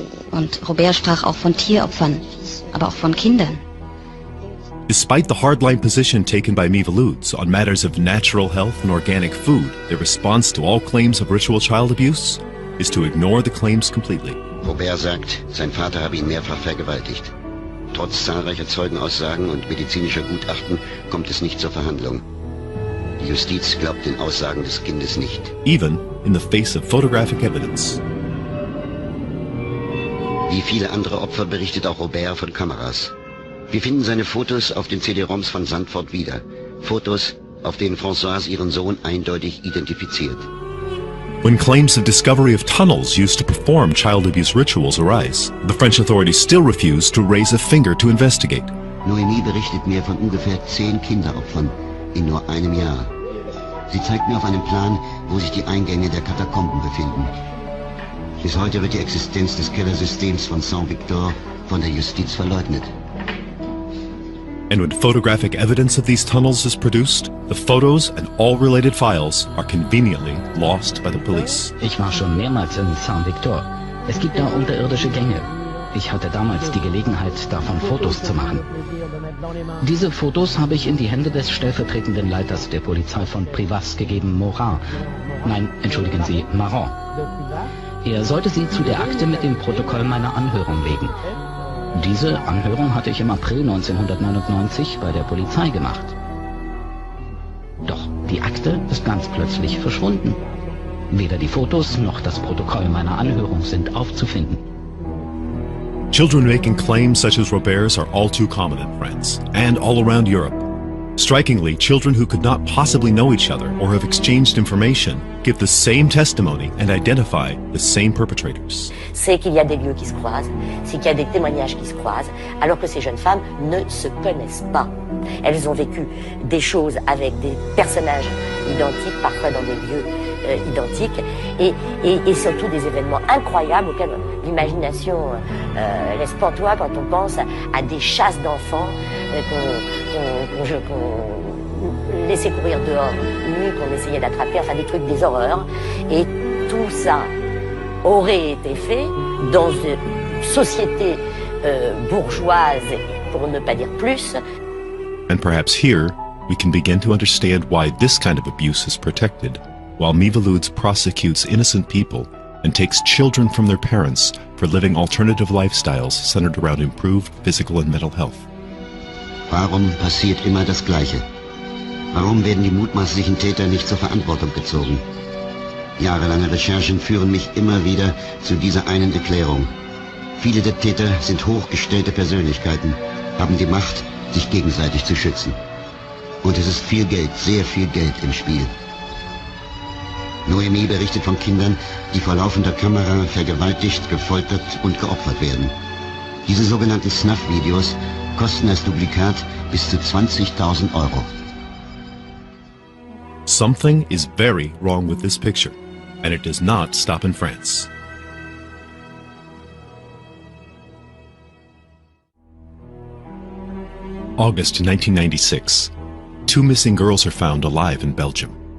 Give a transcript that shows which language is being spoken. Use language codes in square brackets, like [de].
[de] Und Robert sprach auch von Tieropfern, aber auch von Kindern. [en] Despite the hardline position taken by Miviludes on matters of natural health and organic food, their response to all claims of ritual child abuse is to ignore the claims completely. [de] Robert sagt, sein Vater habe ihn mehrfach vergewaltigt. Trotz zahlreicher Zeugenaussagen und medizinischer Gutachten kommt es nicht zur Verhandlung. Die Justiz glaubt den Aussagen des Kindes nicht. [en] Even in the face of photographic evidence. [de] Wie viele andere Opfer berichtet auch Robert von Kameras. Wir finden seine Fotos auf den CD-ROMs von Sandford wieder. Fotos, auf denen Françoise ihren Sohn eindeutig identifiziert. [en] When claims of discovery of tunnels used to perform child abuse rituals arise, the French authorities still refuse to raise a finger to investigate. [de] Noémie berichtet mir von ungefähr 10 Kinderopfern in nur einem Jahr. Sie zeigt mir auf einem Plan, wo sich die Eingänge der Katakomben befinden. Bis heute wird die Existenz des Kellersystems von Saint-Victor von der Justiz verleugnet. And when photographic evidence of these tunnels is produced, the photos and all related files are conveniently lost by the police. Ich war schon mehrmals in Saint-Victor. Es gibt da unterirdische Gänge. Ich hatte damals die Gelegenheit, davon Fotos zu machen. Diese Fotos habe ich in die Hände des stellvertretenden Leiters der Polizei von Privas gegeben, Morin. Nein, entschuldigen Sie, Marron. Er sollte sie zu der Akte mit dem Protokoll meiner Anhörung legen. Diese Anhörung hatte ich im April 1999 bei der Polizei gemacht. Doch die Akte ist ganz plötzlich verschwunden. Weder die Fotos noch das Protokoll meiner Anhörung sind aufzufinden. [en] Children making claims such as Robert's are all too common in France and all around Europe. Strikingly, children who could not possibly know each other or have exchanged information give the same testimony and identify the same perpetrators. [fr] C'est qu'il y a des lieux qui se croisent, c'est qu'il y a des témoignages qui se croisent, alors que ces jeunes femmes ne se connaissent pas. Elles ont vécu des choses avec des personnages identiques, parfois dans des lieux identiques, et surtout des événements incroyables auxquels l'imagination laisse pantois quand on pense à des chasses d'enfants qu'on laissait courir dehors, nus, qu'on essayait d'attraper, enfin des trucs, des horreurs. Et tout ça aurait été fait dans une société bourgeoise, pour ne pas dire plus. [en] And perhaps here, we can begin to understand why this kind of abuse is protected, while Miviludes prosecutes innocent people and takes children from their parents for living alternative lifestyles centered around improved physical and mental health. [de] Warum passiert immer das Gleiche? Warum werden die mutmaßlichen Täter nicht zur Verantwortung gezogen? Jahrelange Recherchen führen mich immer wieder zu dieser einen Erklärung. Viele der Täter sind hochgestellte Persönlichkeiten, haben die Macht, sich gegenseitig zu schützen. Und es ist viel Geld, sehr viel Geld im Spiel. Noemi berichtet von Kindern, die vor laufender Kamera vergewaltigt, gefoltert und geopfert werden. Diese sogenannten Snuff-Videos kosten als Duplikat bis zu 20.000 Euro. [en] Something is very wrong with this picture, and it does not stop in France. August 1996. 2 missing girls are found alive in Belgium.